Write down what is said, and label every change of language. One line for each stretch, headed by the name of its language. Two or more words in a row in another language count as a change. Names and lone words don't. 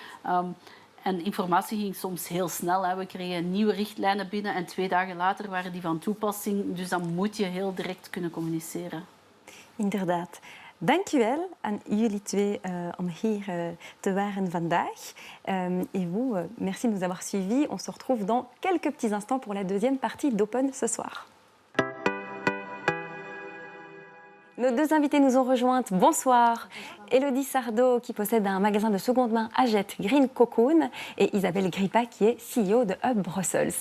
Dutch: En informatie ging soms heel snel. Hè. We kregen nieuwe richtlijnen binnen en 2 dagen later waren die van toepassing. Dus dan moet je heel direct kunnen communiceren. Inderdaad. Dankjewel aan jullie twee om hier te waren vandaag.
French: Et vous, merci de nous avoir suivis. On se retrouve dans quelques petits instants pour la deuxième partie d'Open ce soir. Nos deux invités nous ont rejointes. Bonsoir. Élodie Sardot, qui possède un magasin de seconde main à Jette, Green Cocoon, et Isabelle Grippa, qui est CEO de Hub Brussels.